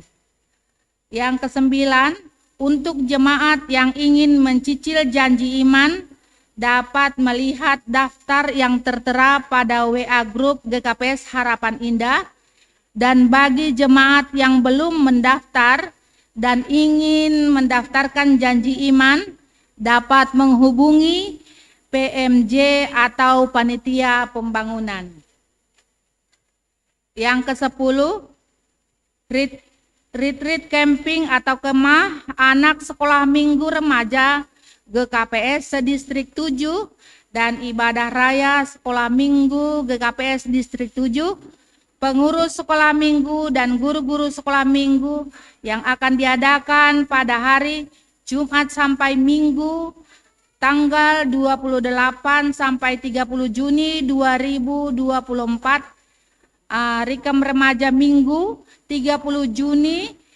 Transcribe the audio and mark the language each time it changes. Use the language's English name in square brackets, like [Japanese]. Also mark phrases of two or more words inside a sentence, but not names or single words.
[Indonesian] Yang kesembilan, untuk jemaat yang ingin mencicil janji iman dapat melihat daftar yang tertera pada WA Group GKPS Harapan Indah, dan bagi jemaat yang belum mendaftar dan ingin mendaftarkan janji iman dapat menghubungi PMJ atau Panitia Pembangunan. Yang ke-10, [English] retreat camping [Indonesian] atau kemah anak sekolah minggu remaja GKPS sedistrik 7 dan ibadah raya sekolah minggu GKPS distrik 7, pengurus sekolah minggu dan guru-guru sekolah minggu yang akan diadakan pada hari Jumat sampai Minggu tanggal 28 sampai 30 Juni 2024, Rikam Remaja Minggu 30 Juni